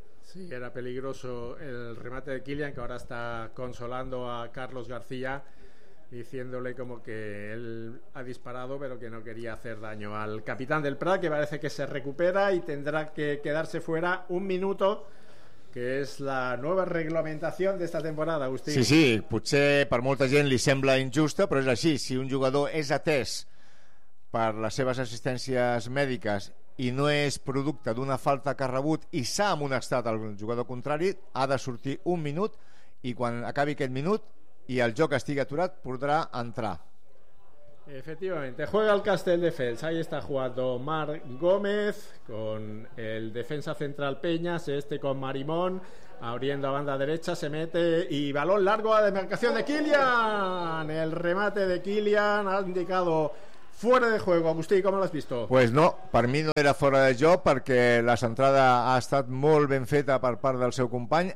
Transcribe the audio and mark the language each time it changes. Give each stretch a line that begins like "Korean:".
Spanish: Sí, era peligroso el remate de Kilian, que ahora está consolando a Carlos García, diciéndole como que él ha disparado pero que no quería hacer daño al capitán del Prat, que parece que se recupera y tendrá que quedarse fuera un minuto, que es la nueva reglamentación de esta temporada, Agustín.
Catalan: Sí, sí, potser per molta gent li sembla injusta, però és així. Si un jugador és atès per les seves assistències mèdiques i no és producte d'una falta que ha rebut i s'ha amonestat el jugador contrari, ha de sortir un minut, i quan acabi aquest minut y al joc estigui aturat podrà entrar.
Spanish: Efectivamente, juega el Castelldefels. Ahí está jugando Marc Gómez con el defensa central Peñas, este con Marimón abriendo a banda derecha, se mete y balón largo a demarcación de Kilian. El remate de Kilian ha indicado fuera de juego. Agustí, ¿cómo lo has visto? Pues no,
Catalan: per mi no era fora de joc, perquè la centrada ha estat molt ben feta per part del seu company.